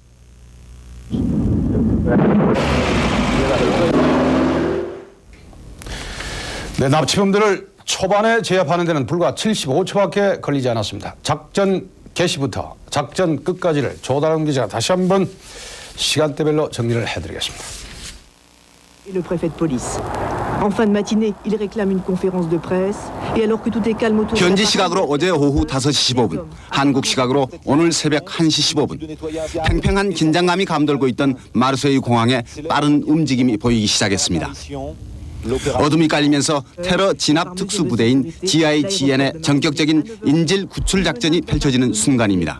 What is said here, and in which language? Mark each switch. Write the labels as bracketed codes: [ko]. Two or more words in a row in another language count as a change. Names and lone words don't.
[ko] 네, 납치범들을 초반에 제압하는 데는 불과 75초밖에 걸리지 않았습니다. 작전 개시부터 작전 끝까지를 조다름 기자가 다시 한번 시간대별로 정리를 해드리겠습니다. [fr] Le préfet de police. En fin de matinée, il réclame une conférence de presse. Et alors que tout est calme autour. [ko] 현지 시각으로 어제 오후 5시 15분, 한국 시각으로 오늘 새벽 1시 15분. 팽팽한 긴장감이 감돌고 있던 마르세유 공항에 빠른 움직임이 보이기 시작했습니다. 어둠이 깔리면서 테러 진압 특수부대인 GIGN의 전격적인 인질 구출 작전이 펼쳐지는 순간입니다.